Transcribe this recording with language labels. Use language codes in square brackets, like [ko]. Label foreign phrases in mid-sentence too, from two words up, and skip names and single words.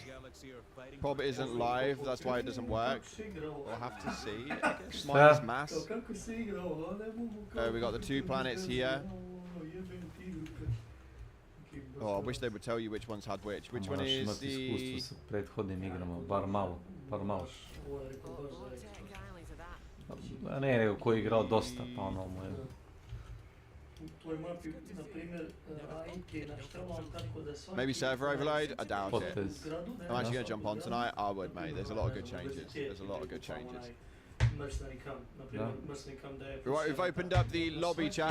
[en] Probably isn't live, that's why it doesn't work. We'll have to see. Minus mass. We got the 2 planets here. Oh, I wish they would tell you which ones had which. Which one is the... [sr] prethodnim igrama, bar malo. A ne, nego ko je igrao dosta, pa ono mu je... [en] Maybe server overload? I doubt it. I'm actually going to jump on tonight. I would, mate. There's a lot of good changes. Right, we've opened up the lobby, chat.